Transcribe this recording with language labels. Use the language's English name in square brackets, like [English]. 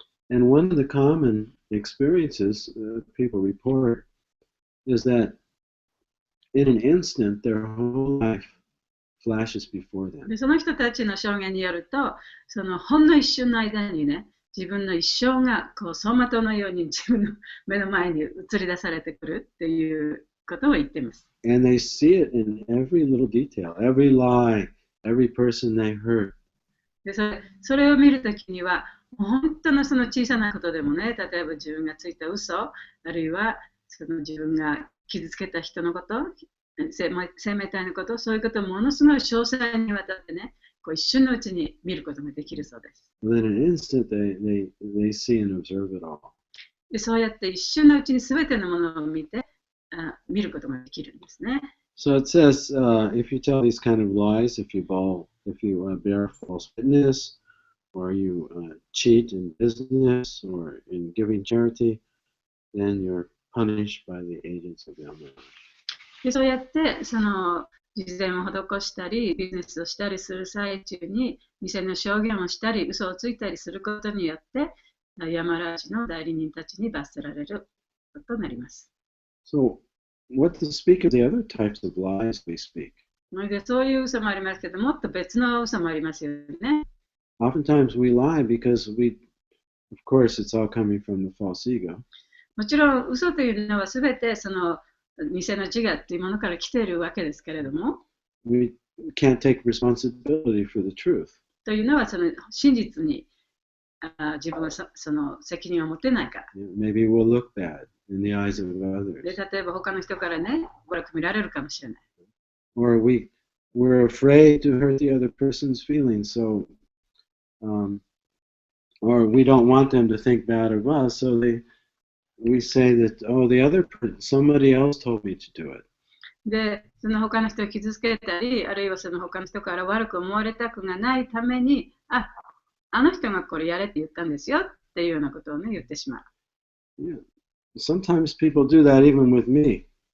[English] And one of the common experiences people report is that in an instant, their whole life flashes before them. [Japanese] でその人たちの証言によると、そのほんの一瞬の間にね、自分の一生がこう走馬灯のように自分の目の前に映り出されてくるっていうことを言っています。 [English] And they see it in every little detail, every lie, every person they hurt. [Japanese] でそれを見るときには、本当のその小さなことでもね、例えば自分がついた嘘、あるいはその自分が傷つけた人のこと、生命体のこと、そういうことをものすごい詳細にわたってね、こう一瞬のうちに見ることができるそうです。 [English] Within an instant, they see and observe it all. [Japanese] でそうやって一瞬のうちに全てのものを見て、見ることができるんですね。 [English] So it says, if you tell these kind of lies, if you bear false witness, or you cheat in business or in giving charity, then you're punished by the agents of Yama. [Japanese] でそうやってその慈善を施したりビジネスをしたりする最中に偽の証言をしたり嘘をついたりすることによってヤマラージの代理人たちに罰せられることになります。 [English] So, what to speak of the other types of lies we speak? [Japanese] でそういう嘘もありますけど、もっと別の嘘もありますよね。 [English] Oftentimes we lie because of course, it's all coming from the false ego. [Japanese] もちろん嘘というのはすべてその偽の自我っていうものから来ているわけですけれども、 [English] we can't take responsibility for the truth. [Japanese] というのはその真実に自分はその責任を持てないから。 [English] Maybe we'll look bad in the eyes of [Japanese] で [English] others. [Japanese] 例えば他の人からね、悪く見られるかもしれない。 [English] Or we're afraid to hurt the other person's feelings, so or we don't want them to think bad of us, so we say that, oh, somebody else told me to do it. [Japanese] で、その他の人を傷つけたり、あるいはその他の人から悪く思われたくがないために、あの人がこれやれって言ったんですよっていうようなことをね、言ってしまう。 [English] Yeah. Sometimes people do that even with me.